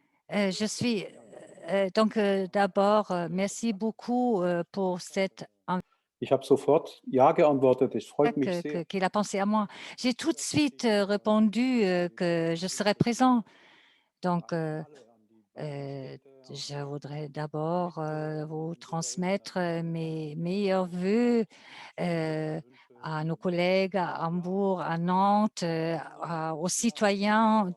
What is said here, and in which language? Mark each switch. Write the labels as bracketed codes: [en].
[fr] Je suis donc d'abord, merci beaucoup pour cette [de] Ich habe sofort ja geantwortet. Ich freue mich sehr. [fr] Qu'il a pensé à moi. J'ai tout de suite répondu que je serais présent. Donc, je voudrais d'abord vous transmettre mes meilleurs vœux à nos collègues à Hambourg, à Nantes, aux citoyens.